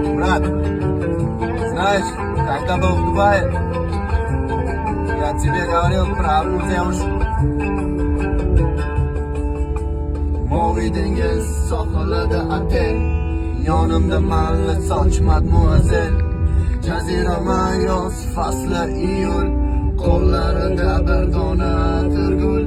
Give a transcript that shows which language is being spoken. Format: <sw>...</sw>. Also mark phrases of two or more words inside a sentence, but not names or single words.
<ru>Ahmad, знаешь, когда был в Дубае, я тебе говорил про одну девушку.</ru> <uz>Moviy dengiz sohilida otel, yonimda malla soch madmuazel. Jazirama yoz fasli iyul, qo'llarida bir dona atirgul.</uz>